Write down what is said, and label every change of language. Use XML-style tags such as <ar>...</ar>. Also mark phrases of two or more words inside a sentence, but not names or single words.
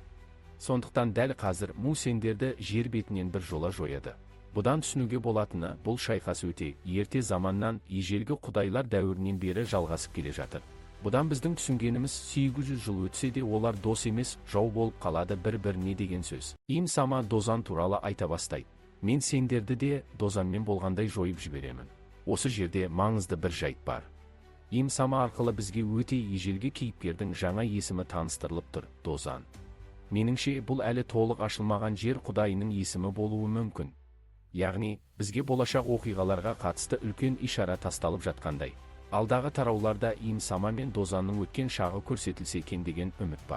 <kk>Сондықтан дәл қазір Му сендерді жер бетінен бір жола жояды. Бұдан түсінуге болатыны, бұл шайқас өте ерте заманнан ежелгі құдайлар дәуірінен бері жалғасып келе жатыр. Бұдан біздің түсінгеніміз 800 жыл өтсе де олар дос емес, жау болып қалады бір-біріне деген сөз. Им сама Дозан туралы айта бастайды. Мен сендерді де Дозанмен болғандай жойып жіберемін. Осы жерде маңызды бір жайт бар. Им сама арқылы бізге өте ежелгі кейіпкердің жаңа есімі таныстырылып тұр, Дозан. Меніңше бұл әлі толық ашылмаған жер құдайының есімі болуы мүмкін. Яғни, бізге болашақ оқиғаларға қатысты үлкен ишара тасталып жатқандай. Алдағы тарауларда Им сама мен Дозанның өткен шағы көрсетілсе екен деген үміт бар.</kk>